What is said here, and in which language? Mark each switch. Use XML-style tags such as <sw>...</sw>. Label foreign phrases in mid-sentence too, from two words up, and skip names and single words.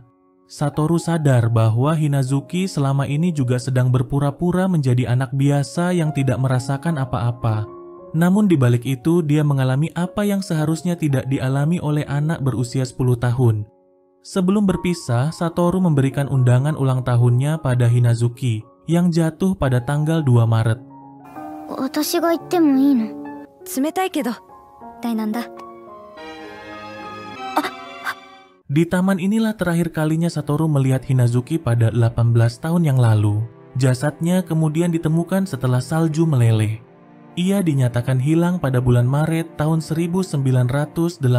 <id>Satoru sadar bahwa Hinazuki selama ini juga sedang berpura-pura menjadi anak biasa yang tidak merasakan apa-apa. Namun di balik itu, dia mengalami apa yang seharusnya tidak dialami oleh anak berusia 10 tahun. Sebelum berpisah, Satoru memberikan undangan ulang tahunnya pada Hinazuki yang jatuh pada tanggal 2 Maret.</id> <ja>私が言ってもいいの?冷たいけど、大なんだ。</ja> <id>Di taman inilah terakhir kalinya Satoru melihat Hinazuki pada 18 tahun yang lalu. Jasadnya kemudian ditemukan setelah salju meleleh. Ia dinyatakan hilang pada bulan Maret tahun 1988.</id>